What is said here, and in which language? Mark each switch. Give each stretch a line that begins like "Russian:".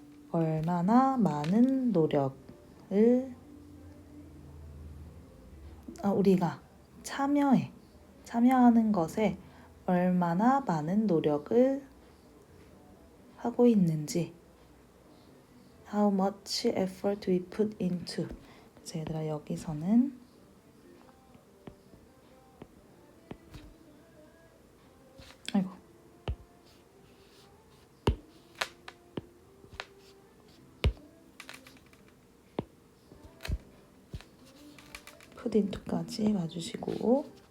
Korean: 얼마나 많은 노력을 우리가 참여하는 것에 얼마나 많은 노력을 하고 있는지.
English: How much effort we put into.
Korean: 그래서 얘들아 여기서는
English: put into
Korean: 까지 봐주시고,